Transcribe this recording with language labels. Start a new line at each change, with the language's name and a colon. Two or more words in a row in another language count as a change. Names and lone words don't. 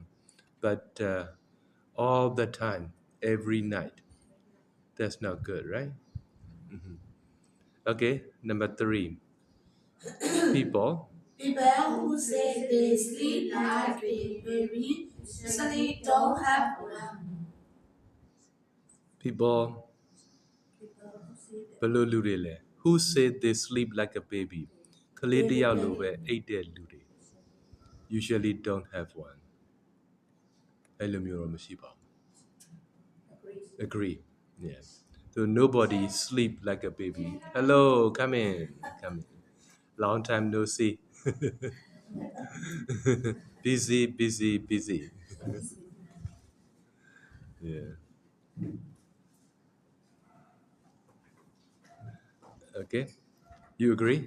English: But all the time, every night, that's not good, right? Okay, number 3. People, People who say they sleep like a baby usually don't have one. people,
Burmese: ဘယ်လိုလူတွေလဲ
English: who said they sleep like a baby
Burmese: ကလေးတစ်ယောက်လိုပဲအိတ်တဲ့လူတွေ
English: usually don't have one
Burmese: အဲ့လိုမျိုးတော့မရှိပါဘူး
English: agree yes so nobody sleep like a baby hello come in come in long time no see busy busy busy yeah Okay, you agree?